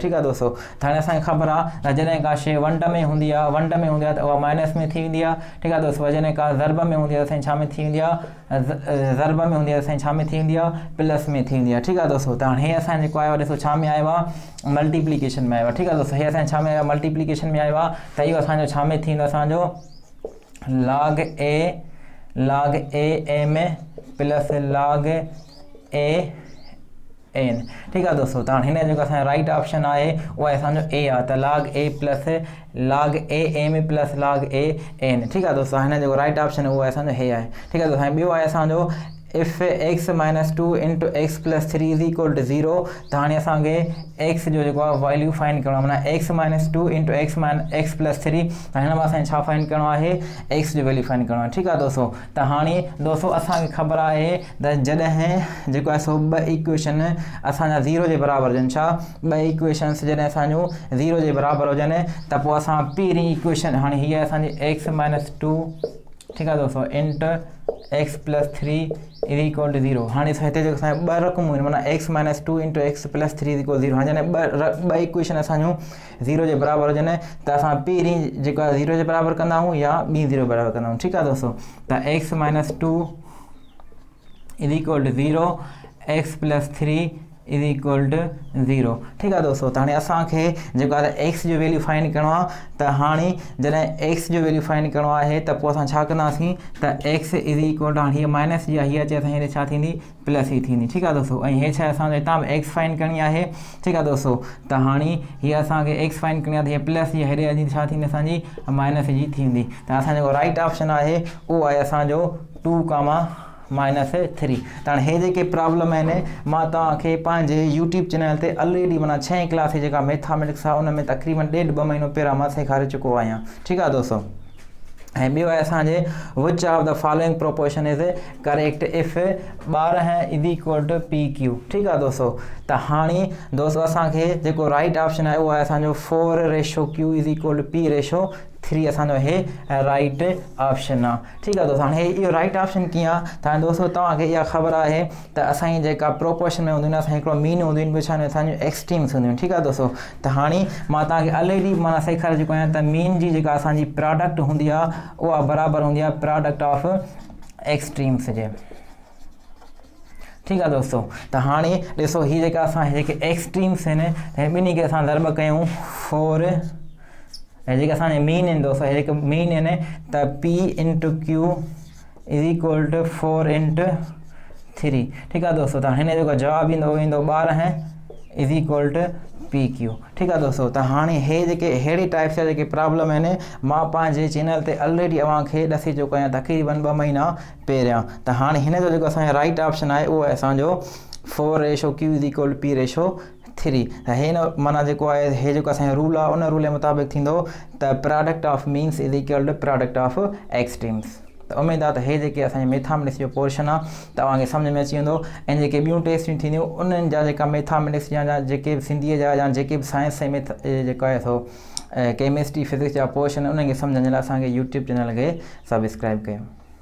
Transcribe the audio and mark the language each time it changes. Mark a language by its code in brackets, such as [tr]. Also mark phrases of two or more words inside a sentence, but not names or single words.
[sd] ठीकु आहे दोस्तो, त हाणे असांखे ख़बर आहे त जॾहिं का शइ वन में हूंदी आहे त उहा माइनस में थी वेंदी आहे। ठीकु आहे दोस्तो, जॾहिं का ज़रब में हूंदी आहे असांजी छा में थी वेंदी आहे, ज़रब में हूंदी आहे असांजी छा में थी वेंदी आहे, प्लस में थी वेंदी आहे। ठीकु आहे दोस्तो, त हाणे हे असांजो जेको आयो आहे ॾिसो छा में आयो आहे, मल्टीप्लिकेशन में आयो आहे। ठीकु आहे दोस्तो, हे असांजे छा में आयो आहे, मल्टीप्लिकेशन में आयो आहे, त इहो असांजो छा में थींदो असांजो [en] log a m plus log a n. [sd] ठीकु आहे दोस्तो, त हाणे हिन जो जेको असांजो [en] right option [sd] आहे उहो आहे असांजो a आहे, त [en] log a plus log a m plus log a n. [sd] ठीकु आहे दोस्तो, हिन जो जेको [en] right option [sd] आहे उहो आहे असांजो हे आहे। ठीकु आहे दोस्तो, हाणे ॿियो आहे असांजो [en] if x minus 2 into x plus 3 is equal to 0. [sd] त हाणे असांखे x जो जेको आहे [en] value find [sd] करणो आहे, माना [en] x minus 2 into x plus 3, [sd] त हिन में असांखे छा फाइंड करणो आहे, x जो [en] value find [sd] करणो आहे। ठीकु आहे दोस्तो, त हाणे दोस्तो असांखे ख़बर आहे त जॾहिं जेको आहे सो ॿ इक्वेशन असांजा 0 जे बराबरि हुजनि, छा ॿ इक्वेशन्स जॾहिं असांजो 0 जे बराबरि हुजनि त पोइ असां पहिरीं इक्वेशन हाणे हीअ असांजी [en] x minus 2 [sd] ठीकु आहे दोस्तो [en] into x plus 3 is equal to 0. [sd] हाणे हिते जेको असांजो ॿ रक़मूं आहिनि, माना [en] x minus 2 into x plus 3 is equal 0. [sd] हाणे जॾहिं ॿ इक्वेशन असांजूं 0 जे बराबरि हुजनि त असां पहिरीं जेको आहे 0 जे बराबरि कंदा आहियूं या ॿी 0 बराबरि कंदा आहियूं। ठीकु आहे दोस्तो, त [en] x minus 2 is equal to 0, x plus 3 is equal to 0. [sd] ठीकु आहे दोस्तो, त हाणे असांखे जेको आहे x जो [en] value find [sd] करणो आहे, त हाणे जॾहिं x जो [en] value find [sd] करणो आहे त पोइ असां छा कंदासीं त [en] x is equal to [sd] हाणे हीअ माइनस जी आहे, हीअ अचे असांजी हेॾे छा थींदी प्लस ई थींदी। ठीकु आहे दोस्तो, ऐं हे छा असांजो हितां बि x फाइंड करणी आहे। ठीकु आहे दोस्तो, त हाणे हीअ असांखे x फाइंड करणी आहे, त हीअ प्लस जी हेॾे अची छा थींदी असांजी माइनस जी थींदी। त असांजो जेको [en] right option [sd] आहे उहो आहे असांजो 2, -3। त हाणे हे जेके प्रॉब्लम आहिनि मां तव्हांखे पंहिंजे यूट्यूब चैनल ते ऑलरेडी माना 6 क्लास जेका मैथमेटिक्स आहे उन में तक़रीबन 1.5-2 महीनो पहिरां मां सेखारे चुको आहियां। ठीकु आहे दोस्तो, ऐं ॿियो आहे असांजे [en] which of the following proportion is correct if 12 is equal to PQ. [sd] ठीकु आहे दोस्तो, त हाणे दोस्तो असांखे जेको [en] right option [sd] आहे उहो आहे असांजो [en] 4:Q is equal to P:3 [sd] असांजो हे [en] right option [sd] आहे। ठीकु आहे दोस्तो, हाणे इहो [en] right option [sd] कीअं आहे, त हाणे दोस्तो तव्हांखे इहा ख़बर आहे त असांजी जेका प्रोपोर्शन में हूंदियूं आहिनि असांखे हिकिड़ो मीन हूंदियूं आहिनि, ॿियो छा असांजूं एक्सट्रीम्स हूंदियूं आहिनि। ठीकु आहे दोस्तो, त हाणे मां तव्हांखे ऑलरेडी माना सेखारे चुको आहियां त मीन जी जेका असांजी प्रोडक्ट हूंदी आहे उहा बराबरि हूंदी आहे [en] product of extremes [sd] जे। ठीकु आहे दोस्तो, त हाणे ॾिसो हीअ जेका असां जेके एक्सट्रीम्स आहिनि हे ॿिन्ही खे असां ज़रब कयूं 4, ऐं जेके असांजे मीन आहिनि दोस्तो हे जेके मीन आहिनि त [en] P into Q is equal to 4 into 3. [sd] ठीकु आहे दोस्तो, त हिन जो जेको जवाबु ईंदो उहो ईंदो [en] 12 is equal to PQ. [sd] ठीकु आहे दोस्तो, त हाणे हे जेके अहिड़े टाइप जा जेके प्रॉब्लम आहिनि मां पंहिंजे चैनल ते ऑलरेडी अव्हांखे ॾसी चुको आहियां तक़रीबन 2 महीना पहिरियां। त हाणे हिन जो जेको असांजो [en] right option [sd] आहे उहो आहे असांजो 4:Q=P/3 त हे न माना जेको आहे हे जेको असांजो रूल आहे उन रूल जे मुताबिक़ थींदो त [en] product of means = product of extremes. [sd] त उमेद आहे त हे जेके असांजे मैथमेटिक्स जो पोर्शन आहे तव्हांखे सम्झ में अची वेंदो ऐं जेके ॿियूं टेस्टियूं थींदियूं उन्हनि जा जेका मैथमेटिक्स जा जेके सिंधीअ जा या जेके बि साइंस ऐं जेको आहे सो [en] chemistry physics [sd] जा पोर्शन उन्हनि खे सम्झण जे लाइ असांखे [en] YouTube channel [sd] खे सब्सक्राइब कयो।